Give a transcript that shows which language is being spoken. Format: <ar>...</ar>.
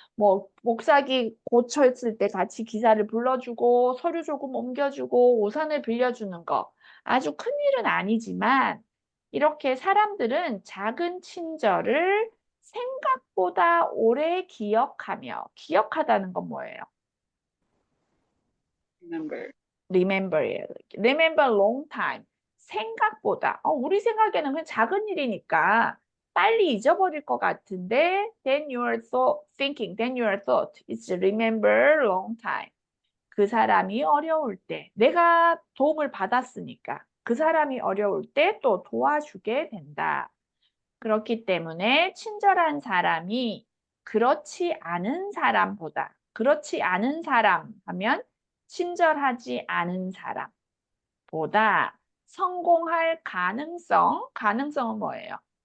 <ko>뭐 복사기 고쳤을 때 같이 기사를 불러주고 서류 조금 옮겨주고 우산을 빌려주는 거 아주 큰 일은 아니지만 이렇게 사람들은 작은 친절을 생각보다 오래 기억하다는 건 뭐예요? remember예요.</ko> <en>remember long time.</en> <ko>생각보다. 우리 생각에는 그냥 작은 일이니까 빨리 잊어버릴 것 같은데</ko> <en>then your thought, thinking, then your thought is remember long time.</en> <ko>그 사람이 어려울 때 내가 도움을 받았으니까 그 사람이 어려울 때 또 도와주게 된다. 그렇기 때문에 친절한 사람이 그렇지 않은 사람보다 그렇지 않은 사람 하면 친절하지 않은 사람보다 성공할 가능성은 뭐예요?</ko>